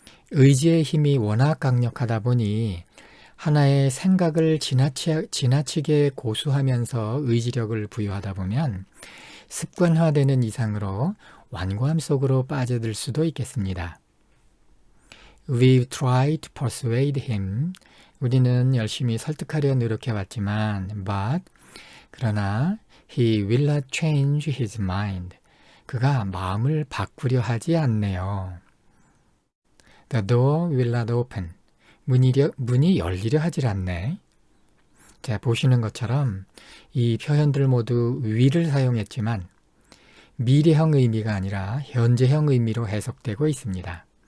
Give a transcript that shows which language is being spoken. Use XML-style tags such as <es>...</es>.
<ko>의지의 힘이 워낙 강력하다 보니 하나의 생각을 지나치게 고수하면서 의지력을 부여하다 보면 습관화되는 이상으로 완고함 속으로 빠져들 수도 있겠습니다.</ko> <en>We've tried to persuade him.</en> <ko>우리는 열심히 설득하려 노력해왔지만 그러나</ko> <en>he will not change his mind.</en> <ko>그가 마음을 바꾸려 하지 않네요.</ko> <en>The door will not open.</en> <ko>문이 열리려 하질 않네. 자, 보시는 것처럼 이 표현들 모두 will을 사용했지만 미래형 의미가 아니라 현재형 의미로 해석되고 있습니다.</ko>